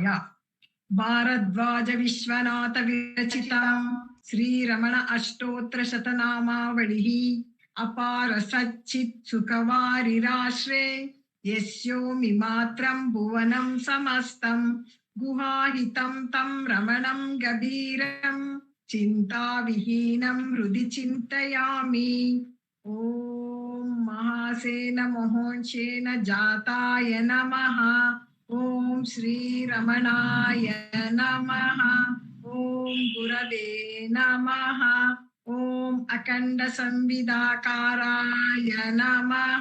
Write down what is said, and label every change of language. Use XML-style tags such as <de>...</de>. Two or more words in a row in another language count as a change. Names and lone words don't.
<sa>ಭಾರದ್ವಾಜ ವಿಶ್ವನಾಥ ವಿರಚಿತ ಶ್ರೀರಮಣ ಅಷ್ಟೋತ್ರ ಶತನಾಮಾವಳಿ ಅಪಾರ ಸಚ್ಚಿತ್ ಸುಖವಾರಿರಾಶ್ರೇ ಯಸ್ಯೋಮಿ ಮಾತ್ರಂ ಭುವನಂ ಸಮಸ್ತಂ ಗುಹಾಹಿತಂ ತಂ ರಮಣಂ ಗಭೀರಂ ಚಿಂತಾವಿಹೀನಂ ಹೃದಿ ಚಿಂತಯಾಮಿ. ಓಂ ಮಹಾಸೇನ ಮಹೋಂಶೇನ ಜಾತಾಯ ನಮಃ. ಓಂ ಶ್ರೀರಮಣಾಯ ನಮಃ. ಓಂ ಗುರವೇ ನಮಃ. ಓಂ ಅಖಂಡ ಸಂವಿಧಾಕಾರಾಯ ನಮಃ.</sa>